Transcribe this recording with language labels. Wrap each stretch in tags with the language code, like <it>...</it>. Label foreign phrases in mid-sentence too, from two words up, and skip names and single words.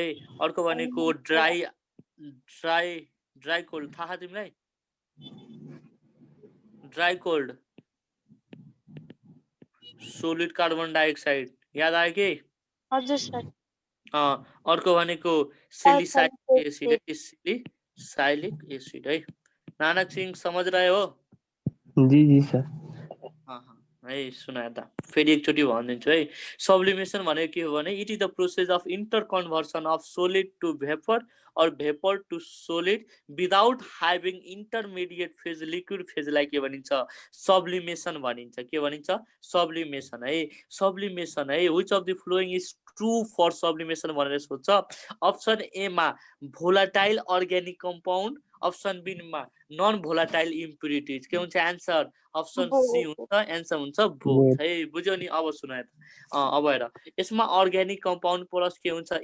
<ne>अर्को भनेको</ne> <en>dry cold</en> <ne>थाहा तिमीलाई?</ne> <en>dry cold solid carbon dioxide</en> <ne>याद आयो कि? हजुर सर। अर्को भनेको</ne> <en>salicylic acid</en> <ne>है।</ne> <hi>नानक सिंह समझ रहे हो? जी सर।</hi> <ne>है सुनाए त फेरि एकचोटि भनिदिन्छु है। सब्लिमेसन भनेको के हो भने</ne> <en>it is the process of inter conversion of solid to vapor</en> <ne>और</ne> <en>vapor to solid without having intermediate phase liquid</en> <ne>फेजलाई के भनिन्छ? सब्लिमेसन भनिन्छ। के भनिन्छ? सब्लिमेसन है। सब्लिमेसन है।</ne> <en>which of the following is true for sublimation</en> <ne>भनेर सोध्छ।</ne> <en>option A</en> <ne>मा</ne> <en>volatile organic compound, option B</en> <ne>मा</ne> <en>non volatile impurities.</en> <ne>के हुन्छ आन्सर?</ne> <en>option C</en> <ne>हुन्छ। एन्सर हुन्छ बोथ है। बुझ्यो नि? अब सुनाए त अब हेर यसमा</ne> <en>organic compound plus</en> <ne>के हुन्छ?</ne>